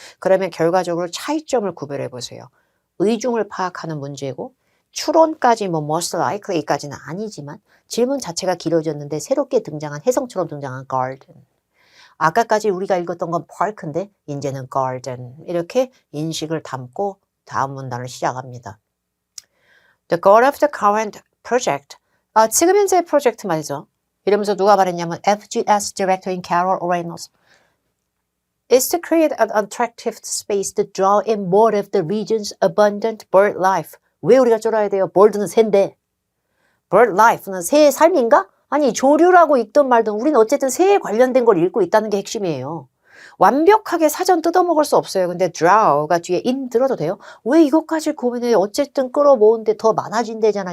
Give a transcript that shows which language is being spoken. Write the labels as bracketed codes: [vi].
[ko] 그러면 결과적으로 차이점을 구별해 보세요. 의중을 파악하는 문제고 추론까지 [en] most likely [ko] 까지는 아니지만 질문 자체가 길어졌는데 새롭게 등장한 혜성처럼 등장한 garden. 아까까지 우리가 읽었던 건 park인데 이제는 garden. 이렇게 인식을 담고 다음 문단을 시작합니다. [en] The goal of the current project. [ko] 지금 현재 프로젝트 말이죠. 이러면서 누가 말했냐면 [en] FGS Director인 Carol Reynolds is to create an attractive space to draw in more of the region's abundant bird life. [ko] 왜 우리가 쫄아야 돼요? bird는 새인데. [en] bird life [ko] 는 새의 삶인가? 아니 조류라고 읽든 말든 우리는 어쨌든 새에 관련된 걸 읽고 있다는 게 핵심이에요. 완벽하게 사전 뜯어먹을 수 없어요. 근데 draw가 뒤에 in 들어도 돼요? 왜 이것까지 고민해? 어쨌든 끌어모은데 더 많아진대잖아.